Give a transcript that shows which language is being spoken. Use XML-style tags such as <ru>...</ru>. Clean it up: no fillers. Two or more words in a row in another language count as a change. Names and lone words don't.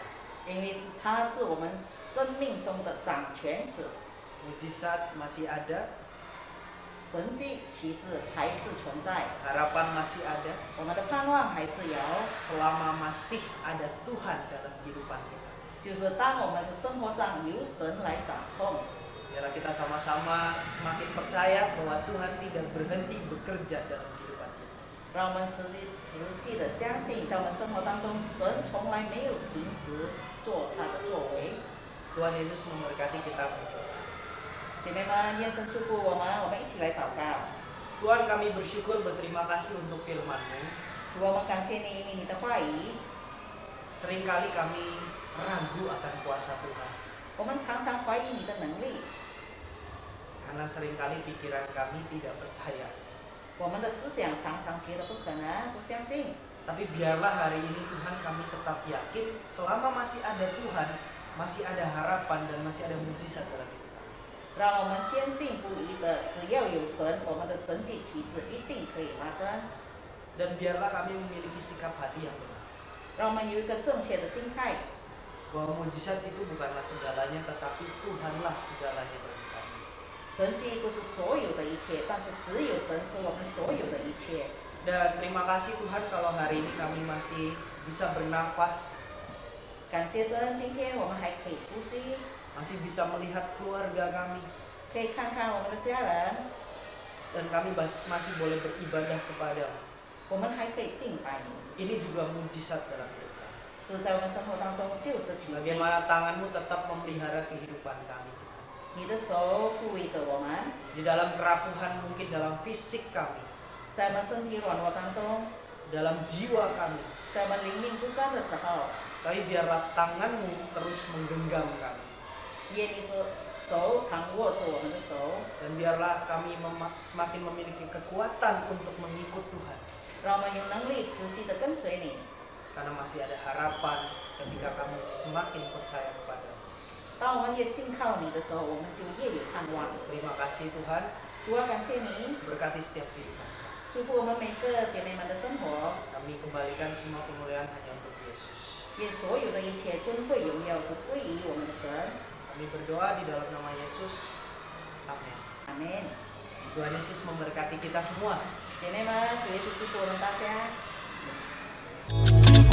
<zh>因为他是我们生命中的掌权者。</zh> <id>Mujizat masih ada,</id> <zh>神迹其实还是存在，</zh> <id>harapan masih ada,</id> <zh>我们的盼望还是有。</zh> <id>selama masih ada Tuhan dalam kehidupan kita.</id> <zh>就是当我们的生活上由神来掌控，</zh> <id>Biarlah kita sama-sama semakin percaya bahwa Tuhan tidak berhenti bekerja dalam kehidupan kita.</id> <zh>让我们持续的相信，在我们生活当中，神从来没有停止做他的作为。</zh> <id>Tuhan Yesus memberkati kita.</id> <zh>姐妹们，愿神祝福我们，我们一起来祷告。</zh> <id>Tuhan, kami bersyukur berterima kasih untuk firman-Mu.</id> <zh>主，我们感谢你，因为你的话语，</zh> <id>Seringkali kami ragu akan kuasa Tuhan,</id> <zh>我们常常怀疑你的能力，</zh> <id>karena seringkali pikiran kami tidak percaya.</id> <zh>我们的思想常常觉得不可能，不相信。</zh> <id>Tapi biarlah hari ini Tuhan kami tetap yakin selama masih ada Tuhan, masih ada harapan dan masih ada mujizat dalam hidup kami.</id> <zh>让我们坚信不疑的，只要有神，我们的神迹奇事一定可以发生。</zh> <id>Dan biarlah kami memiliki sikap hati yang benar,</id> <zh>让我们有一个正确的心态，</zh> <id>bahwa mujizat itu bukanlah segalanya, tetapi Tuhanlah segalanya bagi kami.</id> <zh>神迹不是所有的一切，但是只有神是我们所有的一切。</zh> <id>Dan terima kasih Tuhan kalau hari ini kami masih bisa bernafas,</id> <zh>感谢神，今天我们还可以呼吸，</zh> <id>masih bisa melihat keluarga kami,</id> <zh>可以看看我们的家人，</zh> <id>dan kami masih boleh beribadah kepada-Mu.</id> <zh>我们还可以敬拜你。</zh> <id>Ini juga mujizat dalam hidup kami.</id> <zh>是在我们生活当中就是奇迹。</zh> <id>Bagaimana tangan-Mu tetap memelihara kehidupan kami, Tuhan.</id> <zh>你的手抚慰着我们，</zh> <id>Di dalam kerapuhan mungkin dalam fisik kami,</id> <zh>在我们身体软弱当中，</zh> <id>dalam jiwa kami.</id> <zh>在我们灵命不甘的时候，</zh> <id>Tapi biarlah tanganmu terus menggenggam kami.</id> <zh>愿你的手常握着我们的手，</zh> <id>Dan biarlah kami semakin memiliki kekuatan untuk mengikut Tuhan.</id> <zh>让我们有能力持续的跟随你。</zh> <id>Karena masih ada harapan ketika kami semakin percaya kepadamu.</id> <zh>当我们越信靠你的时候，我们就越有盼望。</zh> <id>Terima kasih Tuhan,</id> <zh>主啊，感谢你，</zh> <id>berkati setiap kehidupan.</id> <zh>祝福我们每个姐妹们的生活。</zh> <id>Kami kembalikan semua kemuliaan hanya untuk Yesus.</id> <zh>愿所有的一切尊贵荣耀都归于我们的神。</zh> <id>Kami berdoa di dalam nama Yesus. Amin.</id> <zh>阿门。</zh> <id>Tuhan Yesus memberkati kita semua.</id> <zh>姐妹们，主耶稣祝福我们大家。</zh>